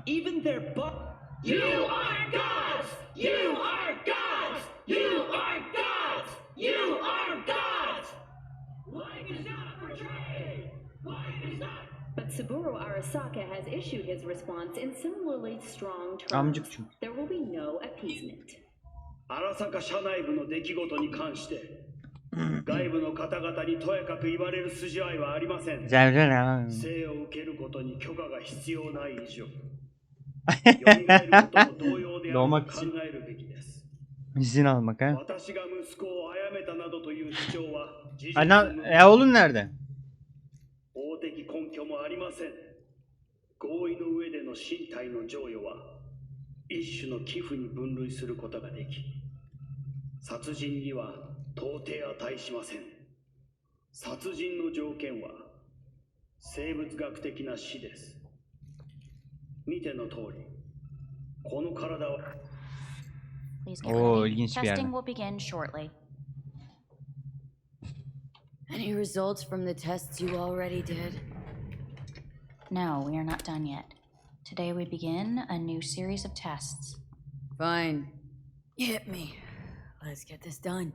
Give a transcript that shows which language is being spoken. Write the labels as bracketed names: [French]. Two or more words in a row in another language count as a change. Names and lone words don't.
[English] even their You are gods! You are gods! You are gods! You are gods! Life is not portrayed! Life is not... But Saburo Arasaka has issued his response in similarly strong terms. [Turkish] Amcık. [English] There will be no appeasement. [Japanese] 荒坂社内部の出来事に関して外部の方々にとやかく言われる筋合いはありません。生を受けることに許可が必要ない以上、蘇ることも同様であると考えるべきです。 [Turkish] İzin almak ha. [Japanese] 私が息子を殺めたなどという主張は事実 [Turkish] oğlun nerede? [Japanese] 法的根拠もありません。合意の上での身体の贈与は一種の寄付に分類することができ、殺人には到底値しません。殺人の条件は生物学的な死です。見ての通り、この体は [English] Please get ready. Testing will begin shortly. Any results from the tests you already did? No, we are not done yet. Today we begin a new series of tests. Fine. Hit me. Let's get this done.